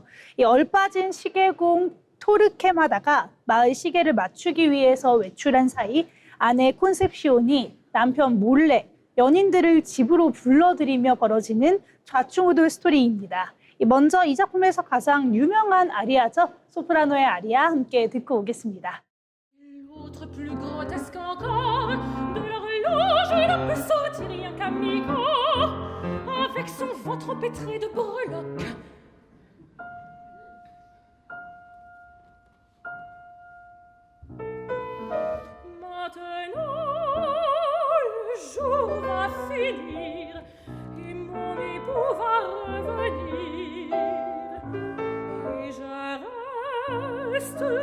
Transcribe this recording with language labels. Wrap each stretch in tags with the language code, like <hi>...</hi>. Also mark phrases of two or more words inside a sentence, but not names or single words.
<ko>이 얼빠진 시계공 토르케마다가 마을 시계를 맞추기 위해서 외출한 사이 아내 콘셉시온이 남편 몰래 연인들을 집으로 불러들이며 벌어지는 좌충우돌 스토리입니다. 먼저 이 작품에서 가장 유명한 아리아죠. 소프라노의 아리아 함께 듣고 오겠습니다.</ko> <fr>L'autre plus grotesque encore, de l'horloge il ne peut sortir rien qu'à mi-corps, avec son ventre empêtré de breloques. Maintenant le jour va finir et mon époux va revenir et je reste</fr>